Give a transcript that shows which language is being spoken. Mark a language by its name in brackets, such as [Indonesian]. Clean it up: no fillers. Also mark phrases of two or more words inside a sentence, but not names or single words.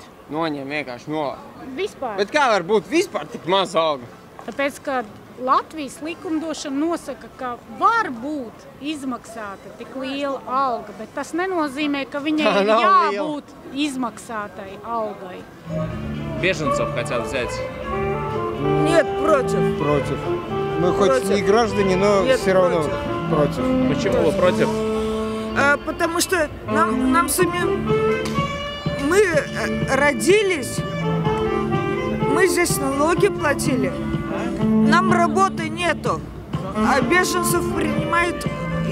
[Latvian] Noņem vienkārši no. Vispār. Bet kā var būt vispār tik maz alga? Tāpēc, ka Latvijas likumdošana nosaka, ka var būt izmaksāta tik liela alga, bet tas nenozīmē, ka viņai Tā ir nav jābūt izmaksātai algai. [Russian] Беженцев хотят взять. Нет, против. Против. Мы хоть не граждане, но Нет, все равно против. Почему вы против? Потому что нам самим... Мы родились, мы здесь налоги платили, нам работы нету, а беженцев принимают